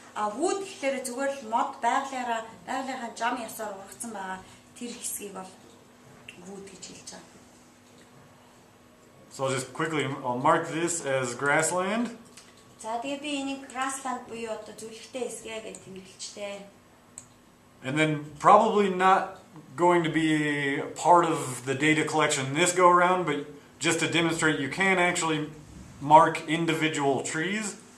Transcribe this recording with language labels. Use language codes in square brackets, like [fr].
[mn] А wood гэхээр зүгээр л мод байгалийнхаа жам ясаар ургацсан байгаа тэр хэсгийг бол wood гэж хэлж байгаа. [en] So I'll mark this as grassland. [mn] За тэгээ би энийг grassland буюу одоо зүлэгтэй хэсгээ гэж тэмдэглэжтэй. [en] And then probably not going to be part of the data collection this go around, but just to demonstrate you can actually mark individual trees.